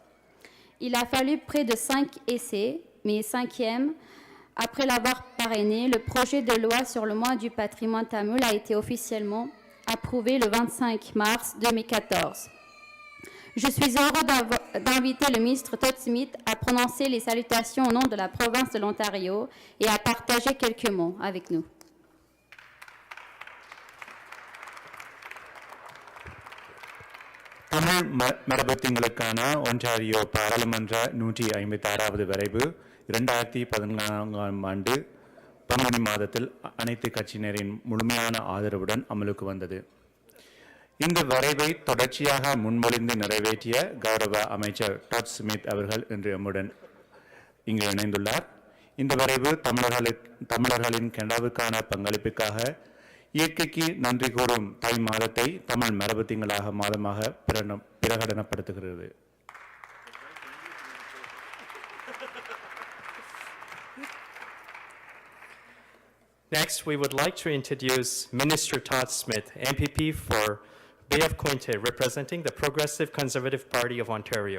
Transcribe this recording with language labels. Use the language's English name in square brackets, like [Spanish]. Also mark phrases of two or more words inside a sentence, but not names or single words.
[French] Il a fallu près de 5 essais, mais 5e, après l'avoir parrainé, le projet de loi sur le mois du patrimoine tamoul a été officiellement approuvé le 25 mars 2014. Je suis heureux d'inviter le ministre Todd Smith à prononcer les salutations au nom de la province de l'Ontario et à partager quelques mots avec nous. [Tamil] தமிழ் மரபுத்திங்களுக்கான ஒன்டாரியோ பாராளுமன்ற 156வது வரைவு 2014ஆம் ஆண்டு பங்குனி மாதத்தில் அனைத்து கட்சியினரின் முழுமையான ஆதரவுடன் அமலுக்கு வந்தது. இந்த வரைவை தொடர்ச்சியாக முன்மொழிந்து நிறைவேற்றிய கௌரவ அமைச்சர் டாட் ஸ்மித் அவர்கள் இன்று நம்முடன் இங்கு இணைந்துள்ளார். இந்த வரைவு தமிழர்களின் கனவுக்கான பங்களிப்புக்காக இயற்கைக்கு நன்றி கூறும் தை மாதத்தை தமிழ் மரபு திங்களாக மாதமாக பிரகடனப்படுத்துகிறது. [English] Next, we would like to introduce Minister Todd Smith, MPP for Bay of Quinte, representing the Progressive Conservative Party of Ontario.